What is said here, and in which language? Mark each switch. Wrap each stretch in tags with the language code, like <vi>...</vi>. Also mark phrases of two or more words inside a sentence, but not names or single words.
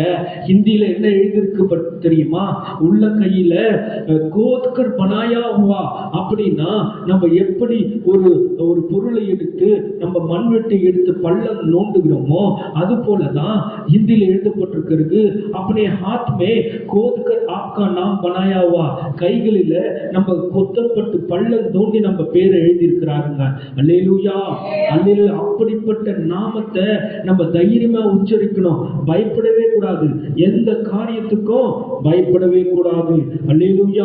<ta>ஹிந்தியில என்ன எழுதியிருக்கு தெரியுமா? உள்ளங்கையில</ta> <hi>खोदकर बनाया हुआ.</hi> <ta>அப்படின்னா நம்ம எப்படி ஒரு பொருளை எடுத்து நம்ம மண்வெட்டை எடுத்து பள்ளம் நோண்டுகிறோமோ அது போலதான் ஹிந்தியில் எழுதப்பட்டிருக்கிறது.</ta> <hi>अपने हाथ में खोदकर आपका नाम बनाया हुआ.</hi> <ta>கைகளில நம்ம கொத்தப்பட்டு பள்ளம் தோண்டி நம்ம பேரை எழுதி இருக்கிறாருங்க. அல்லேலூயா. அல்லேலூயா. அப்படிப்பட்ட நாமத்தை நம்ம தைரியமா உச்சரிக்கணும். பயப்படவே கூடாது. எந்த காரியத்துக்கும் பயப்படவே கூடாது. அல்லேலூயா.</ta>